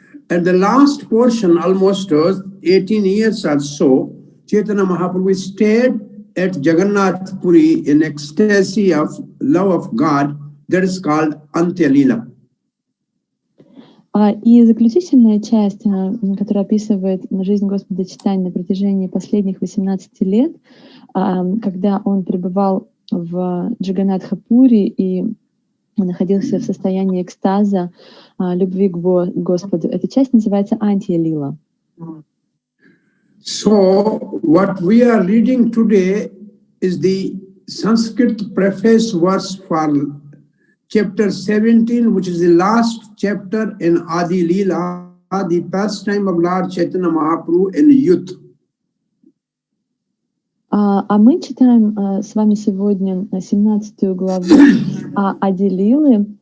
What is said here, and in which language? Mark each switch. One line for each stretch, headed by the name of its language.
English: At the last portion, almost 18 years or so, Chaitanya Mahaprabhu stayed at Jagannath Puri in ecstasy of love of God. That is called Antya-lila.
Russian: И заключительная часть, которая описывает жизнь Господа Чайтаньи на протяжении последних 18 лет, когда он пребывал в Джаганнатха-пури и находился в состоянии экстаза, любви к Господу. Эта часть называется Антья-лила.
English: So, what we are reading today is the Sanskrit preface verse for chapter 17, which is the last chapter in Adi-lila, the pastime of Lord Chaitanya Mahaprabhu in youth.
Russian: А мы читаем с вами сегодня 17 главу Ади-лилы.